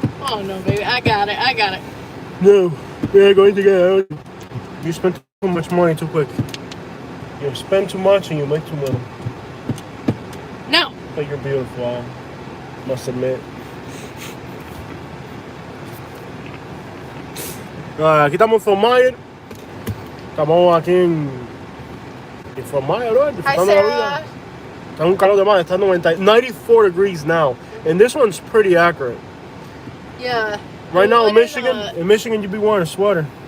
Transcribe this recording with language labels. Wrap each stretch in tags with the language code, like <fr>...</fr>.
<en>Oh no, baby, I got it. No, we're going together. You spend too much money too quick. You spend too much and you make too little. No. But you're beautiful, I must admit.</en> <es>Aquí estamos en Fort Myers. Estamos aquí en Fort Myers, ¿no? Disfrutando la vida. Está un calor de más. Está 94</es> <en>degrees now. And this one's pretty accurate. Yeah. Right now in Michigan, you'd be wearing a sweater.</en>